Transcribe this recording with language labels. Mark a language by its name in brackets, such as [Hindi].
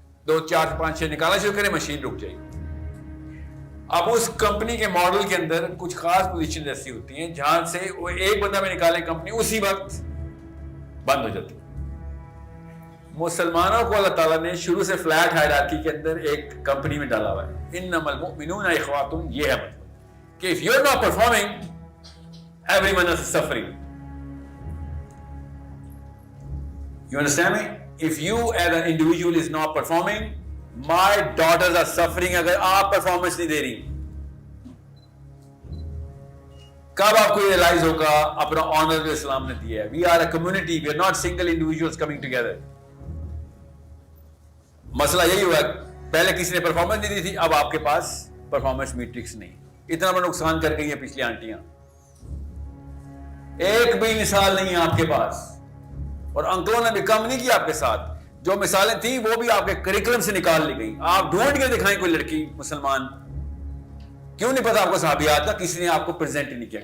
[Urdu] 2 4 5 6 نکالنا شروع کریں، مشین رک جائے گی. اب اس کمپنی کے ماڈل کے اندر کچھ خاص پوزیشن ایسی ہوتی ہیں جہاں سے وہ ایک بندہ میں نکالے کمپنی اسی وقت بند ہو جاتی ہے. مسلمانوں کو اللہ تعالیٰ نے شروع سے فلیٹ ہائرارکی کے اندر ایک کمپنی میں ڈالا ہوا ہے. [Arabic] انما المؤمنون اخواتم. [Urdu] یہ ہے مطلب کہ [English] if you're not performing, everyone else is suffering. You understand me? If you as an individual is not performing, my daughters are suffering. [Urdu] اگر آپ پرفارمنس نہیں دے رہی، کب آپ کو ریئلائز ہوگا اپنا آنر جو اسلام نے دیا ہے. [English] We are a community. We are not single individuals coming together. [Urdu] مسئلہ یہی ہوا، پہلے کسی نے پرفارمنس نہیں دی تھی، اب آپ کے پاس پرفارمنس میٹرکس نہیں. اتنا بڑا نقصان کر گئی ہیں پچھلی آنٹیاں. ایک بھی مثال نہیں ہے آپ کے پاس، اور انکلوں نے بھی کم نہیں کیا آپ کے ساتھ. جو مثالیں تھیں وہ بھی آپ کے کریکولم سے نکال لی گئی. آپ ڈھونڈ کے دکھائیں کوئی لڑکی مسلمان، کیوں نہیں پتا آپ کو صحابیات کا، کسی نے آپ کو پریزنٹ ہی نہیں کیا.